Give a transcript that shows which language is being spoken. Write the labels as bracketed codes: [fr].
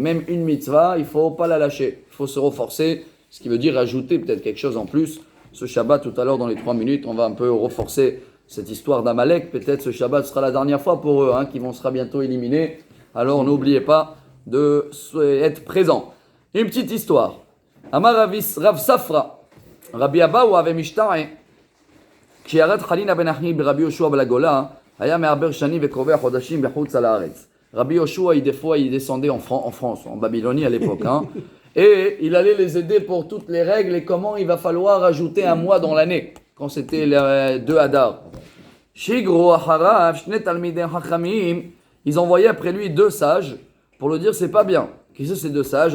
[fr] Même une mitzvah, il ne faut pas la lâcher, il faut se renforcer, ce qui veut dire ajouter peut-être quelque chose en plus. Ce Shabbat, tout à l'heure, dans les 3 minutes, on va un peu renforcer cette histoire d'Amalek. Peut-être ce Shabbat sera la dernière fois pour eux, qui sera bientôt éliminés. Alors n'oubliez pas d'être présent. Une petite histoire. [he] Amar Rav Safra, Rabbi Abaou avait mishta'e, כשירד חנינא בן אחי ברבי יהושע בגולה, היה מעבר שנים וקובע חודשים בחוץ על הארץ. [fr] Rabbi Yoshua, des fois, il descendait en France, en Babylonie à l'époque. Et il allait les aider pour toutes les règles et comment il va falloir ajouter un mois dans l'année, quand c'était les 2 Hadar. [he] Shigro acharav, shne talmidei chachamim, [fr] ils envoyaient après lui 2 sages pour le dire c'est pas bien. Qui sont ces 2 sages?